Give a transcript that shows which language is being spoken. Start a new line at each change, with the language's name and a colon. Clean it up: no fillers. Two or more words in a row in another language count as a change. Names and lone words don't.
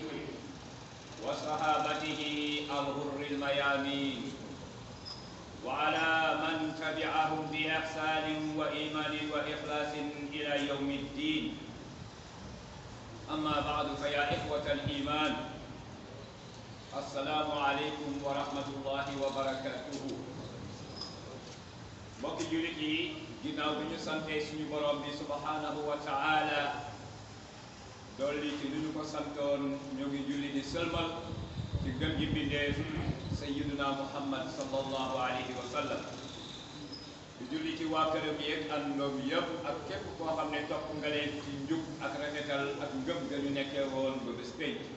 Arabic: وصحابته الغر الميامين وعلى من تبعهم بإحسان وإيمان وإخلاص إلى يوم الدين أما بعد فيا إخوة الإيمان السلام عليكم ورحمة الله وبركاته
Wolof: mbokki jullit yi ginnaaw bi ñu sante suñu borom bi
Arabic: سبحانه وتعالى
Wolof: dolli ci lu ñu ko santoon ñu ngi julli di sëlmal ci gën gi mbindeef
Arabic: سيدنا محمد صلى الله عليه وسلم
Wolof: di julli ci waa këram yeeg àndoom yëpp ak képp koo xam ne topp nga leen ci njub ak rafetal ak ngëm ga ñu nekkee woon ba bés pénc